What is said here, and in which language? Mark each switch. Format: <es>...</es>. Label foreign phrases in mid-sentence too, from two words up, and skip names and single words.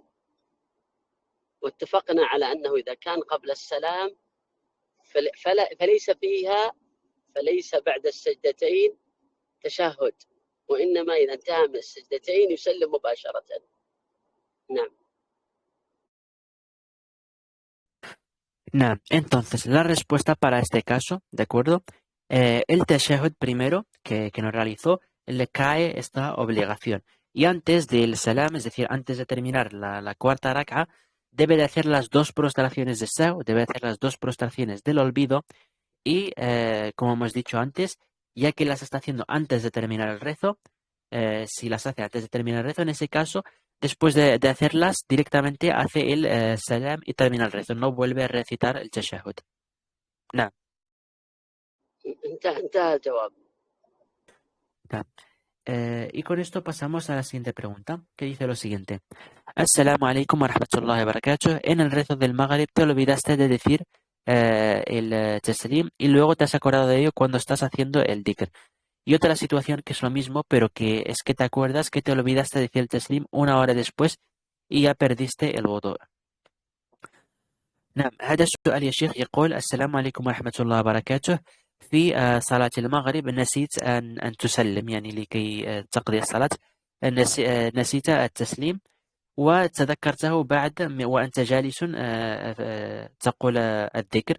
<ar>واتفقنا على أنه إذا كان قبل السلام فليس بعد السجدتين تشهد، وإنما إذا انتهى من السجدتين يسلم مباشرة. نعم.</ar> <es>Nah, entonces la respuesta para este caso, ¿de acuerdo? El tashahhud primero que nos realizó, le cae esta obligación. Y antes del salam, es decir, antes de terminar la cuarta rak'a, debe de hacer las dos prostraciones de sahw, debe hacer las dos prostraciones del olvido. Y como hemos dicho antes, ya que las está haciendo antes de terminar el rezo, si las hace antes de terminar el rezo, en ese caso, después de hacerlas, directamente hace el salam y termina el rezo. No vuelve a recitar el tashahhud. Nah.</es> <ar>انتهى الجواب.</ar> <es>Nah. Y con esto pasamos a la siguiente pregunta, que dice lo siguiente:</es> <ar>السلام عليكم ورحمة الله وبركاته.</ar> <es>En el rezo del Maghrib te olvidaste de decir el taslim y luego te has acordado de ello cuando estás haciendo el dhikr. Y otra situación que es lo mismo, pero que es que te acuerdas que te olvidaste de decir el taslim una hora después y ya perdiste el wudu.</es> <ar>نعم، هذا السؤال يا شيخ يقول: السلام عليكم ورحمة الله وبركاته. في صلاة المغرب نسيت أن تسلم، يعني لكي تقضي الصلاة نسيت التسليم وتذكرته بعد وأنت جالس تقول الذكر.</ar>